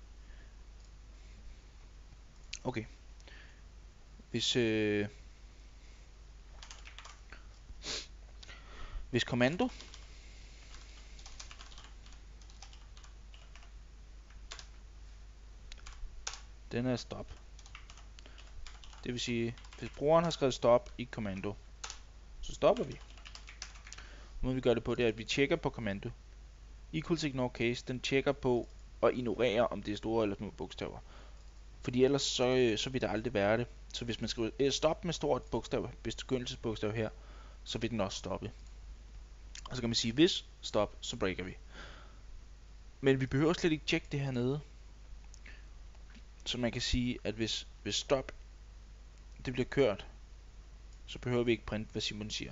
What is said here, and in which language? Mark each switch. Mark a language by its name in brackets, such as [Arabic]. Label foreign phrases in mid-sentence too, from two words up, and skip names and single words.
[Danish] Hvis kommando den er stop. Det vil sige, hvis brugeren har skrevet stop i kommando, så stopper vi. Måden vi gør det på, det er, at vi tjekker på kommando. [English] Equals ignore case, [Danish] den tjekker på og ignorerer, om det er store eller små bogstaver. Fordi ellers så vil der aldrig være det. Så hvis man skriver stop med stort bogstav, begyndelsesbogstav her, så vil den også stoppe. Og så kan man sige, hvis stop, så breaker vi. Men vi behøver slet ikke tjekke det her nede. Så man kan sige, at hvis stop det bliver kørt, så behøver vi ikke printe, hvad Simon siger.